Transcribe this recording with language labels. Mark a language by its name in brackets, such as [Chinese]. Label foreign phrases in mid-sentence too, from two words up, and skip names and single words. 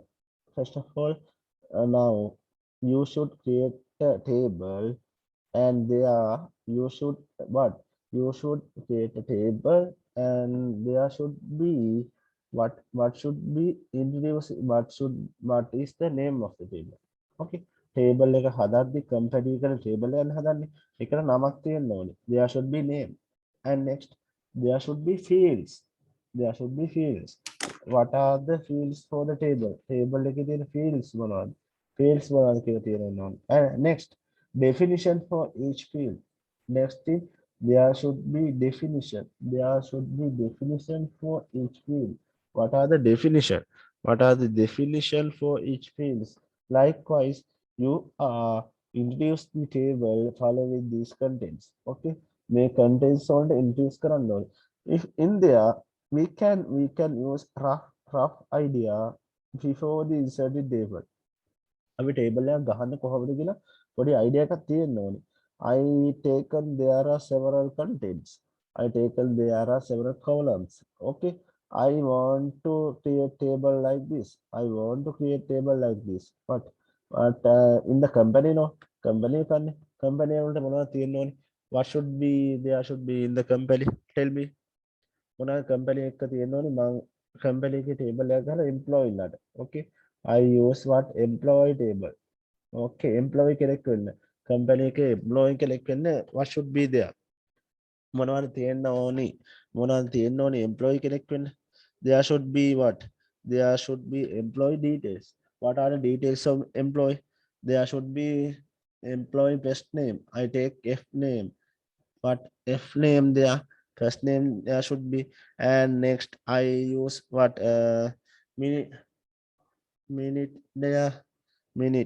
[English] First of all, now you should create a table and there you should what? You should create a table and there should be what should be introduced, what is the name of the table. [Sinhala] Okay, table එක හදද්දි compare කරන table එකක් හදන්නේ ඒකට නමක් තියෙන්න ඕනේ. [English] There should be name. And next there should be fields. There should be fields. What are the fields for the table? [Sinhala] Table එකේ තියෙන fields මොනවද? Fields මොනවද කියලා තියෙන්න ඕනේ. [English] And next definition for each field. Next thing, there should be definition. There should be definition for each field. What are the definition? What are the definition for each fields? Likewise, you introduce the table following these contents. Okay, may contents only introduce [Sinhala] කරන්න ඕනේ. [English] If in there we can use rough idea before the inserted table. [Sinhala] අපි table එකක් ගහන්න කොහොමද කියලා පොඩි idea එකක් තියෙන්න ඕනේ. [English] I taken there are several contents. I taken there are several columns. Okay, I want to create table like this. I want to create table like this. But in the company, no company [Sinhala] වලට මොනවද තියෙන්න ඕනේ? [English] What should be there should be in the company? Tell me. [Sinhala] මොනවද company එක තියෙන්න ඕනේ? මම company එකේ table එකක් ගහලා employee ලාට. [English] Okay, I use what employee table. Okay, employee [Sinhala] කෙනෙක් වෙන්න. [English] company එකේ employee [Sinhala] කෙනෙක් වෙන්න [English] what should be there? [Sinhala] මොනවද තියෙන්න ඕනේ? මොනවද තියෙන්න ඕනේ employee කෙනෙක් වෙන්න? [English] There should be what? There should be employee details. What are the details of employee? There should be employee first name. I take F name. What F name there? First name there should be. And next I use what minute there, minute.